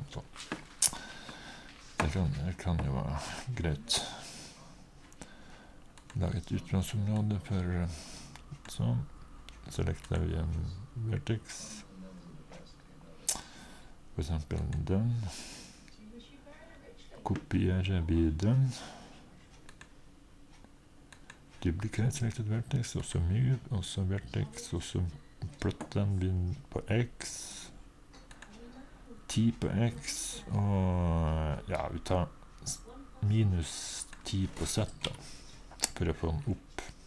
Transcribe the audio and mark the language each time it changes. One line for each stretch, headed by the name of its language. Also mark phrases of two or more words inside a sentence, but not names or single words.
Norwegian: Så. Det kan jo være greit. Lage et utlandsområde for sånn. Selekter vi en vertex. For eksempel den. Kopierer vi den.
English: Duplicate selected vertex,
Norwegian: og så move, og så vertex, og så Plutten begynner på X. 10 på X. Og ja, vi tar minus 10 på Z da, for å få den opp.